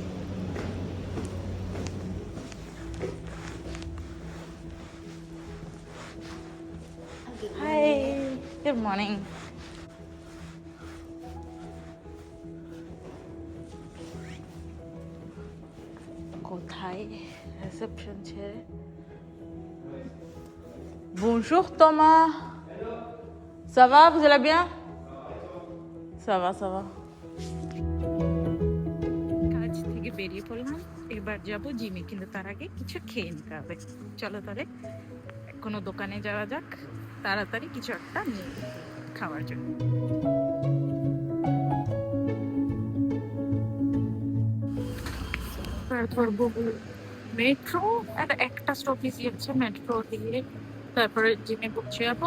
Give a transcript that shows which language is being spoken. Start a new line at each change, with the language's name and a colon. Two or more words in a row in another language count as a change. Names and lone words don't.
English: Hi, good morning.
Bangla: কোথায় রিসেপশন ছেড়ে?
French: Bonjour Thomas. Ça va, vous allez bien? Ça va, ça va.
Bangla: কাজ থেকে বেরিয়ে পড়লাম, এবার যাব জিমে, কিন্তু তার আগে কিছু খেয়ে নিতে হবে। চলো তাহলে কোনো দোকানে যাওয়া যাক, তাড়াতাড়ি কিছু একটা নিয়ে খাওয়ার জন্য। মেট্রো একটা স্টপেজ আছে, মেট্রো দিয়ে তারপরে জিমে পৌঁছে যাবো।